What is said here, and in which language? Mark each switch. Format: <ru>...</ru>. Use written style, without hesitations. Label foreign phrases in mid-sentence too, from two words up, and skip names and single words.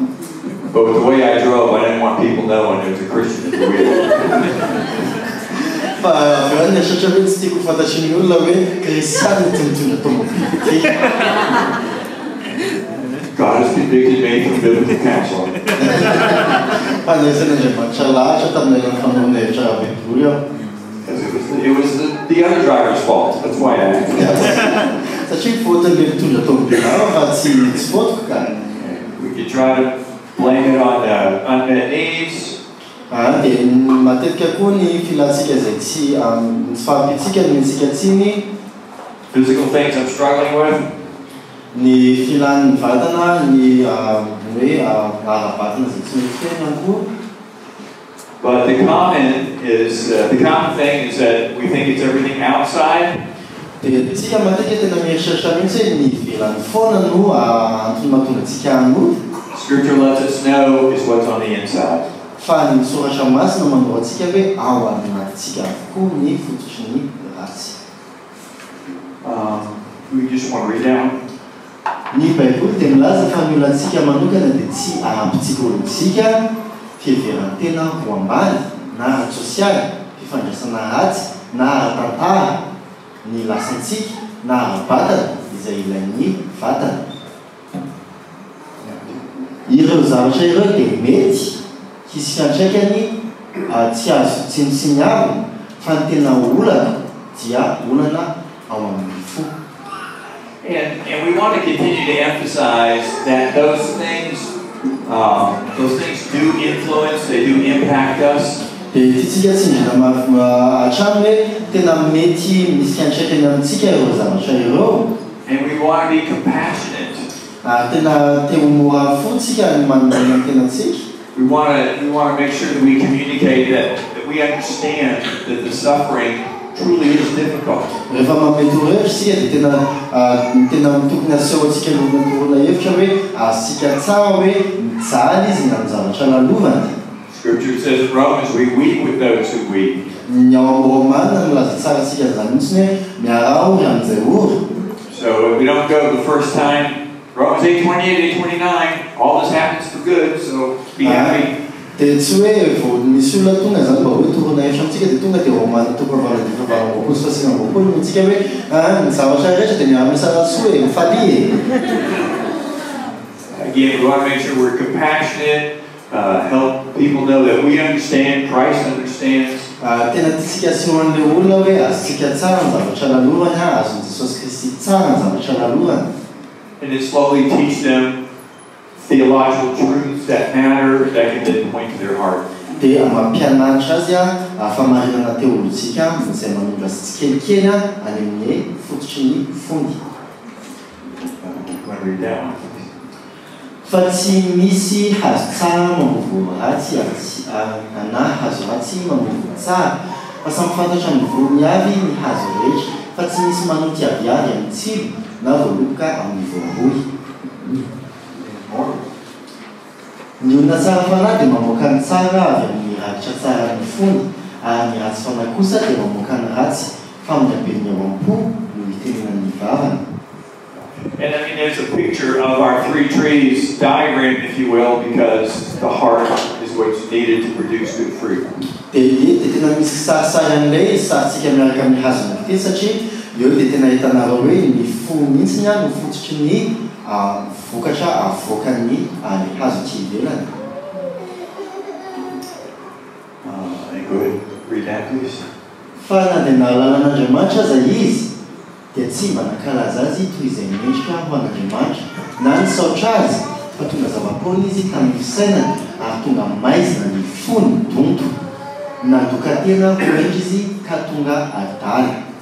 <en>But with the way I drove, I didn't want people knowing there was a Christian at the wheel.</en> <mg>fa avy satria hoe tsy tiako fantatriny olona hoe kristiany ty mitondra tomobily ty.</mg> <en>God has convicted me from biblical counseling.</en> <mg>Fandraisan'Andriamanitra lahatra tamin'ny fanaovana hevitra baiboly aho.</mg> <en>It was the other driver's fault. That's why I acted.</en> <mg>Satria faute-n'ilay mitondra tomobily aho fa tsy fautoko ka.</mg> <en>We could try to blame it on unmet needs.</en> <mg>Dia matetika koa ny filantsika izay tsy fahampitsika ny tsika tsiny.</mg> <en>Physical things I'm struggling with.</en> <mg>Ny filan'ny vatana, ny hoe ara-vatana izay tsy mifena koa.</mg> <en>But the common thing is that we think it's everything outside.</en> <mg>Dia tsika matetika tena mieritreritra mihitsy hoe ny ivelany foana no antony mahatonga tsika hamory.</mg> <en>Scripture lets us know is what's on the inside.</en> <mg>Fa ny soratra masina manao antsika hoe ao anatintsika avokoa ny fototry ny ratsy.</mg> <en>We just want to read down.</en> <mg>Ny Baiboly dia milaza fa ny olantsika manokana dia tsy ara-psikolojika, fiheverantena ho ambany, na ara-tsosialy, fifandraisana ratsy, na ara-tantara, ny lasantsika, na ara-batana izay ilain'ny vatana. Ireo zavatra ireo dia mety hisy fiantraikany tsy azo tsinotsiniavina fa ny tena olana dia olana ao amin'ny fo.</mg> <en>And we want to continue to emphasize that those things do influence, they do impact us.</en> <mg>Dia tsika tsindrina hatrany hoe tena mety misy fiantraikany amintsika ireo zavatra ireo.</mg> <en>And we want to be compassionate.</en> <mg>Tena teo mora fotsika ny manana tenantsika.</mg> <en>We want to make sure that we communicate that we understand that the suffering truly is difficult.</en> <mg>Rehefa mametoro hevitra sika dia tena tokony aseho antsika lohana hevitra hoe asika tsara hoe mijaly izy na ny zavatra lalovany.</mg> <en>Scripture says in Romans we weep with those who weep.</en> <mg>Ny ao amin'ny Romana milaza tsara antsika izany mihitsy hoe miaraory amin'izay ory.</mg> <en>So if we don't go the first time, Romans 8:28, 8:29, all this happens for good, so be happy.</en> <mg>Dia tsy hoe vao misy olona tonga izany mba hoe torona hevitra amintsika dia tonga dia Romana 8:28 mintsika hoe ny zavatra rehetra dia miara-miasara soa e, mifaly e.</mg> <en>Again, we want to make sure we're compassionate, help people know that we understand, Christ understands.</en> <mg>Tena tiantsika asehoan'ilay olona hoe azontsika tsara ny zavatra lalovany, azon'i Jesosy Kristy tsara ny zavatra lalovany.</mg> <en>And then slowly teach them theological truths that matter, that can then point to their heart.</en> <mg>Dia mampianatra azy famarinana teolojika izay manondra tsikelikely any amin'ny fototry ny fondy. Fa tsy misy hazo tsara mamovo ratsy na hazo ratsy mamovo tsara. Fa samy fantatra amin'ny volony avy ny hazo rehetra, fa tsy misy manoty aviavy amin'ny tsilo na voaloboka amin'ny voambohy. Ny olona tsara fanahy dia mamoaka ny tsara avy amin'ny rakitra tsara ny fondy, ary ny ratsy fanahy kosa dia mamoaka ny ratsy fa amin'ny haben'ny ao am-po no hitenenan'ny vavany.</mg> <en>And I mean, there's a picture of our three trees diagram, if you will, because the heart is what's needed to produce good fruit.</en> <mg>Dia tena misy kisarisary an'ilay sarintsika miaraka amin'ny hazo anankitelo satria eo dia tena hitanareo hoe ny fo mihitsy no fototry ny vokatra avoakan'ny hazo tsy ivelany.</mg> <en>Go ahead, read that, please.</en> <mg>Fa na dia nahalalàn'Andriamanitra aza izy dia tsy mba nankalaza azy toy izay mendrika ho an'Andriamanitra na nisaotra azy fa tonga zava-poana izy tamin'ny fisainany ary tonga maizina ny fony donto nandoka tena ho endry izy ka tonga adaly.</mg>